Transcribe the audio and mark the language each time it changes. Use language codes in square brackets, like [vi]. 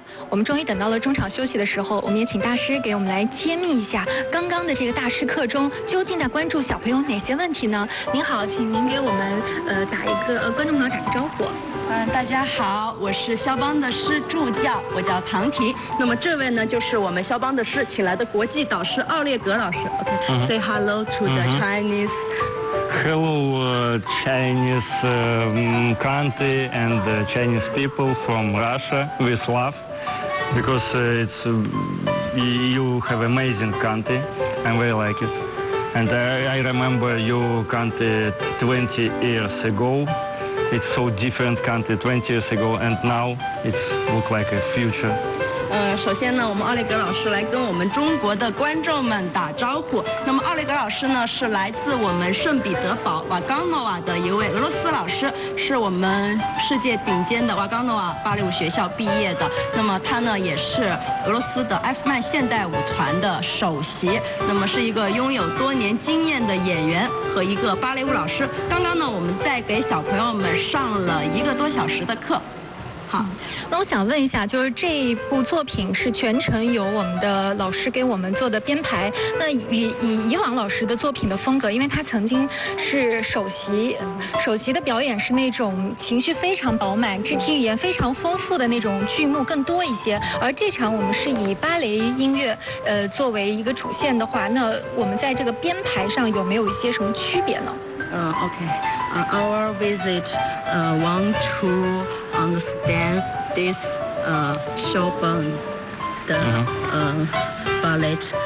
[zh] 我们终于等到了中场休息的时候，我们也请大师给我们来揭秘一下刚刚的这个大师课中究竟在关注小朋友哪些问题呢？您好，请您给我们观众朋友打个招呼。大家好，我是肖邦的师助教，我叫唐婷。那么这位呢，就是我们肖邦的师请来的国际导师奥列格老师。 [en] OK，say hello to the Chinese。 Hello, Chinese country and the Chinese people from Russia with love, because it's you have amazing country. I'm very like it, and I remember your country 20 years ago. It's so different country 20 years ago, and now it's look like a future. [zh] 首先呢，我们奥列格老师来跟我们中国的观众们打招呼。那么奥列格老师呢，是来自我们圣彼得堡瓦冈诺娃的一位俄罗斯老师，是我们世界顶尖的瓦冈诺娃芭蕾舞学校毕业的。那么他呢，也是俄罗斯的艾夫曼现代舞团的首席，那么是一个拥有多年经验的演员和一个芭蕾舞老师。刚刚呢，我们在给小朋友们上了一个多小时的课。好，那我想问一下，就是这部作品是全程由我们的老师给我们做的编排。那以以往老师的作品的风格，因为他曾经是首席的表演是那种情绪非常饱满、肢体语言非常丰富的那种剧目更多一些。而这场我们是以芭蕾音乐作为一个主线的话，那我们在这个编排上有没有一些什么区别呢？ [en] Our visit want to understand this Chopin, the ballet.